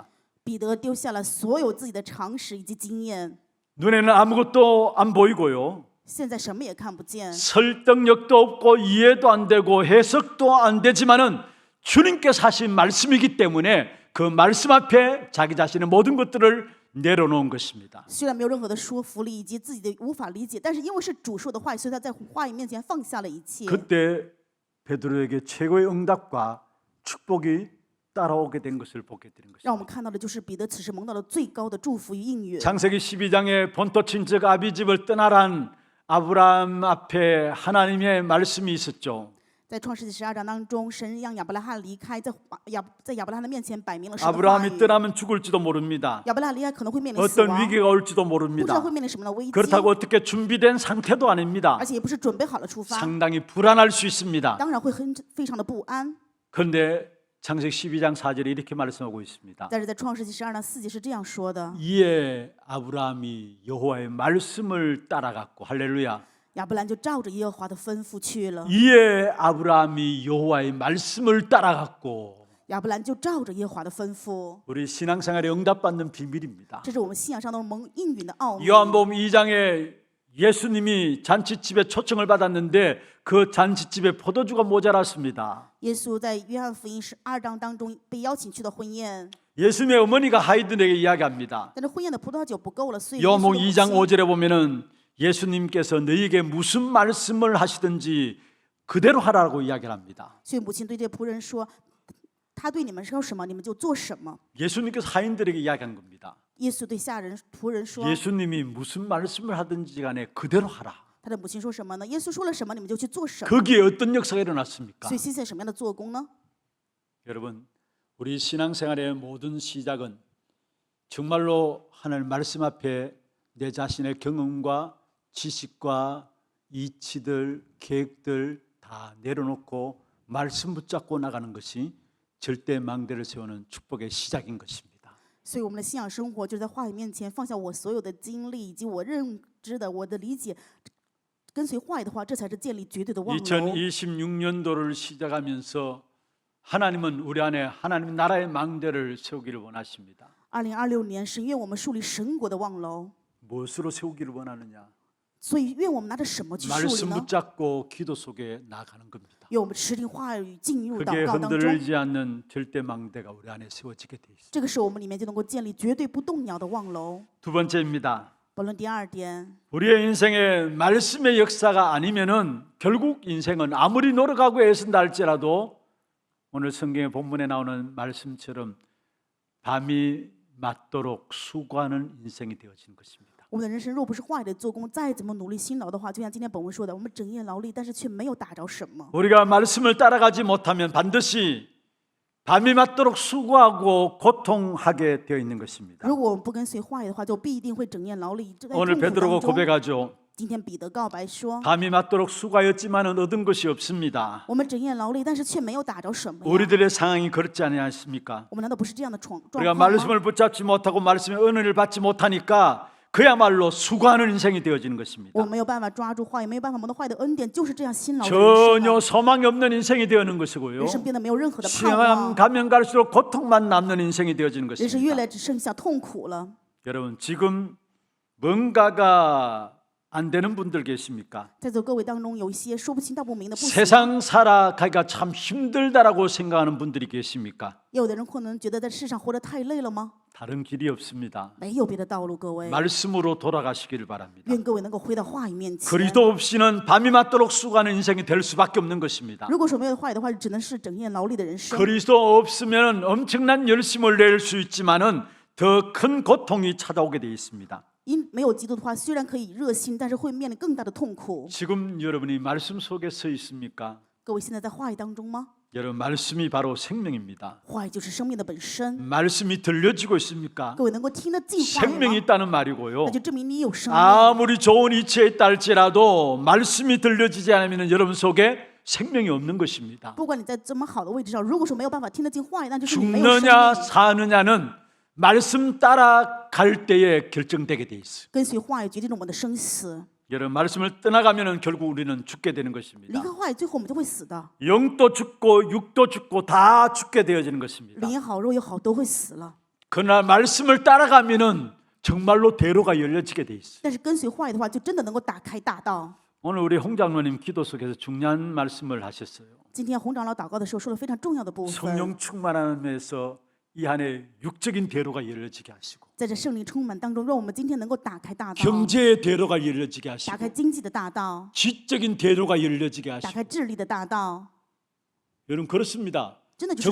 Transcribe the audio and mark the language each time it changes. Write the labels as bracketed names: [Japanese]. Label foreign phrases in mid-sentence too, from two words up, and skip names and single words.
[Chinese] 彼得丢下了所有自己的常识以及经验， [Korean] 눈에는 아무것도 안 보이고요. [Chinese] 现在什么也看不见， [Korean] 설득력도 없고 이해도 안 되고 해석도 안 되지만은 주님께서 하신 말씀이기 때문에 그 말씀 앞에 자기 자신의 모든 것들을 내려놓은 것입니다. [Chinese] 虽然没有任何的说服力以及自己的无法理解，但是因为是主说的话语，所以他在话语面前放下了一切。 [Korean] 그때 베드로에게 최고의 응답과 축복이 따라오게 된 것을 보게 되는 [Chinese] 让我们 [Korean] 것입니다. [Chinese] 看到的就是彼得此时蒙到了最高的祝福与应允。 [Korean] 창세기 12장에 본토 친척 아비집을 떠나란 아브라함 앞에 하나님의 말씀이 있었죠. [Chinese] 在创世纪12章当中，神让亚伯拉罕离开，在亚伯拉罕的面前摆明了神的话 [Korean] 아브라함이 [Chinese] 语。 [Korean] 떠나면 죽을지도 모릅니다. [Chinese] 亚伯拉罕离开可能会面临死 [Korean] 어떤 [Chinese] 亡， [Korean] 위기가 올지도 [Chinese] 不知道 [Korean] 모릅니다. [Chinese] 会面临什么样的危机， [Korean] 그렇다고 어떻게 준비된 상태도 아닙니다. [Chinese] 而且也不是准备好了出发， [Korean] 상당히 불안할 수 있습니다. [Chinese] 当然会非常的不安。 [Korean] 그런데 창세기 12장 4절에 이렇게 말씀하고 있습니다. [Chinese] 但是在创世纪12章4节是这样说的： [Korean] 이에 아브라함이 여호와의 말씀을 따라갔고 할렐루야. [Chinese] 亚伯兰就照着耶和华的吩咐去了。 [Korean] 이에 아브라함이 여호와의 말씀을 따라갔고 [Chinese] 亚伯兰就照着耶和华的吩咐， [Korean] 우리 신앙생활에 응답받는 비밀입니다. [Chinese] 这是我们信仰上的蒙应允的奥秘。 [Korean] 요한복음 2장에 예수님이 잔치집에 초청을 받았는데 그 잔치집에 포도주가 모자랐습니다. [Chinese] 耶稣在约翰福音12章当中被邀请去的婚宴， [Korean] 예수님의 어머니가 하이든에게 이야기합니다. [Chinese] 但是婚宴的葡萄酒不够了，所以耶稣的 [Korean] 요한복음 [Chinese] 母 [Korean] 2장 [Chinese] 亲 [Korean] 5절에 보면은 예수님께서 너희에게 무슨 말씀을 하시든지 그대로 하라고 이야기를 합니다. [Chinese] 所以母亲对这仆人说：“他对你们说什么，你们就做什么。 [Korean] 예수님께서 하인들에게 이야기한 겁니다. ” [Chinese] 耶稣对下人仆人说 [Korean] 예수님이 무슨 말씀을 하든지 간에 그대로 하라. [Chinese] 他的母亲说什么呢？耶稣说了什么，你们就去做什么。 [Korean] 거기에 어떤 역사가 일어났습니까? [Chinese] 所以现在什么样的做工呢？ [Korean] 여러분, 우리 신앙생활의 모든 시작은 정말로 하나님 말씀 앞에 내 자신의 경험과 지식과 이치들, 계획들 다 내려놓고 말씀 붙잡고 나가는 것이 절대 망대를 세우는 축복의 시작인 것입니다. [Chinese] 所以我们的信仰生活就是在话语面前放下我所有的经历以及我认知的、我的理解，跟随话语的话，这才是建立绝对的望楼。 [Korean] 2026년도를 시작하면서 하나님은 우리 안에 하나님 나라의 망대를 세우기를 원하십니다. [Chinese] 2026 年，神愿我们树立神国的望楼， [Korean] 무엇으로 세우기를 원하느냐? [Chinese] 所以愿我们拿着什么去树立 [Korean] 말씀 [Chinese] 呢？ [Korean] 붙잡고 기도 속에 나가는 겁니다. [Chinese] 愿我们持定话语进入祷 [Korean] 그게 [Chinese] 告当中， [Korean] 흔들리지 않는 절대 망대가 우리 안에 세워지게 돼 있습니다. [Chinese] 这个时候我们里面就能够建立绝对不动摇的望楼。 [Korean] 두 번째입니다. [Chinese] 本论第二点， [Korean] 우리의 인생에 말씀의 역사가 아니면은 결국 인생은 아무리 노력하고 애쓴다 할지라도 오늘 성경의 본문에 나오는 말씀처럼 밤이 맞도록 수고하는 인생이 되어지는 것입니다. [Chinese] 我们的人生若不是话语的做工，再怎么努力辛劳的话，就像今天本文说的，我们整夜劳力，但是却没有打着什么。 [Korean] 우리가 말씀을 따라가지 못하면 반드시 밤이 맞도록 수고하고 고통하게 되어 있는 것입니다. [Chinese] 如果我们不跟随话语的话，就必定会整夜劳力。在痛 [Korean] 오늘 [Chinese] 苦 [Korean] 베드로가 [Chinese] 当中， [Korean] 고백하죠. [Chinese] 今天彼得告白说， [Korean] 밤이 맞도록 수고하였지만은 얻은 것이 없습니다. [Chinese] 我们整夜劳力，但是却没有打着什么呀。 [Korean] 우리들의 상황이 그렇지 않습니까? [Chinese] 我们难道不是这样的状 [Korean] 우리가 [Chinese] 况吗？ [Korean] 말씀을 붙잡지 못하고 말씀의 은혜를 받지 못하니까 그야말로 수고하는 인생이 되어지는 것입니다. [Chinese] 我没有办法抓住话语，没有办法蒙到话语的恩典，就是这样辛劳的人生啊。 [Korean] 전혀 소망이 없는 인생이 되어는 것이고요. [Chinese] 人生变得没有任何的盼 [Korean] 시간 [Chinese] 望， [Korean] 가면 갈수록 고통만 남는 인생이 되어지는 [Chinese] 人生越 [Korean] 것입니다. [Chinese] 来只剩下痛苦了。 [Korean] 여러분 지금 뭔가가 안 되는 분들 계십니까? [Chinese] 在座各位当中，有一些说不清道不明的不行， [Korean] 세상 살아가기가 참 힘들다라고 생각하는 분들이 계십니까? [Chinese] 有的人可能觉得在世上活得太累了吗？ [Korean] 다른 길이 없습니다. [Chinese] 没有别的道路，各位， [Korean] 말씀으로 돌아가시기를 바랍니다. [Chinese] 愿各位能够回到话语面前。 [Korean] 그리스도 없이는 밤이 맞도록 수고하는 인생이 될 수밖에 없는 것입니다. [Chinese] 如果说没有话语的话，只能是整夜劳力的人生。 [Korean] 그리스도 없으면 엄청난 열심을 낼 수 있지만은 더 큰 고통이 찾아오게 되어 있습니다. [Chinese] 因没有基督的话，虽然可以热心，但是会面临更大的痛苦。 [Korean] 지금 여러분이 말씀 속에 서 있습니까? [Chinese] 各位现在在话语当中吗？ [Korean] 여러분 말씀이 바로 생명입니다. [Chinese] 话语就是生命的本身。 [Korean] 말씀이 들려지고 있습니까? [Chinese] 各位能够听得进话语 [Korean] 생명이 [Chinese] 吗？ [Korean] 있다는 말이고요. [Chinese] 那就证明你有生命。 [Korean] 아무리 좋은 이치에 있다 할지라도 말씀이 들려지지 않으면 여러분 속에 생명이 없는 것입니다. [Chinese] 不管你在这么好的位置上，如果说没有办法听得进话语，那就是你没有生 [Korean] 죽느냐 [Chinese] 命。 [Korean] 사느냐는 말씀 따라갈 때에 결정되게 돼 있어요. [Chinese] 跟随话语决定了我们的生死。 [Korean] 여러분 말씀을 떠나가면은 결국 우리는 죽게 되는 [Chinese] 离 [Korean] 것입니다. [Chinese] 开话语，最后我们就会死的。 [Korean] 영도 죽고 육도 죽고 다 죽게 되어지는 것입니다. [Chinese] 灵也好，肉也好，都会死了。 [Korean] 그러나 말씀을 따라가면은 정말로 대로가 열려지게 돼 있어요. [Chinese] 但是跟随话语的话，就真的能够打开大道。 [Korean] 오늘 우리 홍 장로님 기도 속에서 중요한 말씀을 하셨어요. [Chinese] 今天洪长老祷告的时候说了非常重要的部分， [Korean] 성령 충만함에서 이 안에 육적인 대로가 열려지게 하시고 [Chinese] 在这圣灵充满当中，让我们今天能够打开大道， [Korean] 경제의 대로가 열려지게 [Chinese] 打 [Korean] 하시고 [Chinese] 开经济的大道， [Korean] 지적인 대로가 열려지게 [Chinese] 打 [Korean] 하시고 [Chinese] 开智力的大道。 [Korean] 여러분 그렇습니다. [Chinese] 真的就是这